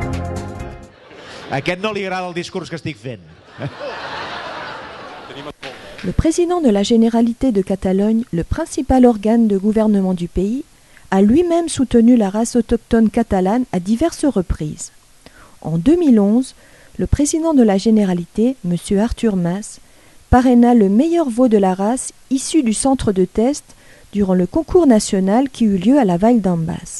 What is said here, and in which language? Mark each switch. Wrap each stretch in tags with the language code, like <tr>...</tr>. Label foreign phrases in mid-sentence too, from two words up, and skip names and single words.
<ca>A aquest no li agrada el discurs que estic fent. Tenim el Pol, eh?</ca> <fr>Le président de la Généralité de Catalogne, le principal organe de gouvernement du pays, a lui-même soutenu la race autochtone catalane à diverses reprises. En 2011, le président de la Généralité, M. Arthur Mas, parraina le meilleur veau de la race issu du centre de test durant le concours national qui eut lieu à la Vall d'en Bas.</fr>